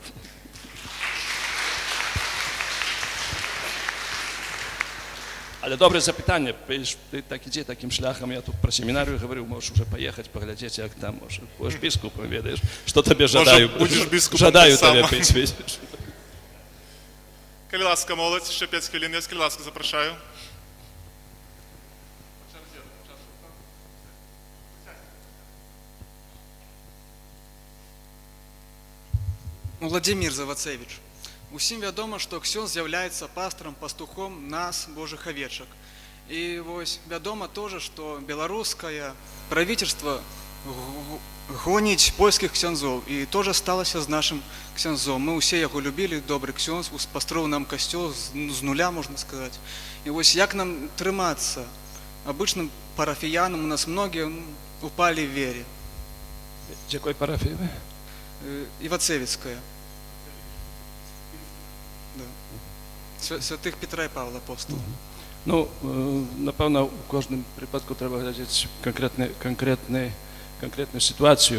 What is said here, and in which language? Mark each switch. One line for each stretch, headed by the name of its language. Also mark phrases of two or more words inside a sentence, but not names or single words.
Belarusian: Але добрае запытанне, ты так ідзе такім шляхам, я тут пра семінарыю гаварыў, можаш уже паехаць, паглядзець, як там, можа, будзеш біскупам, ведаеш, што табе жадаю. Жадаю табе піць, ведаеш. Калі ласка, моладзь,
Ukrainian: ще 5 хвилин є,
Belarusian: калі ласка, запрошую. Владимир Завацевич, усім вядома, што ксёндз з'яўляецца пастырам, пастухом нас, Божых авечак. І вось вядома тоже, што беларускае правительство гоніць польскіх ксяндзоў. І тоже сталася з нашым ксяндзом. Мы ўсе яго любілі, добры ксёндз, пастроіў нам касцёл з нуля, можна сказаць. І вось як нам трымацца? Абычным парафіянам у нас многія упалі в вере. З якой парафіі вы? Івацевіцкая. Святых Петра і Павла апостол. Ну, напэўна, у кожным прыпадку трэба глядзець канкрэтную сітуацыю.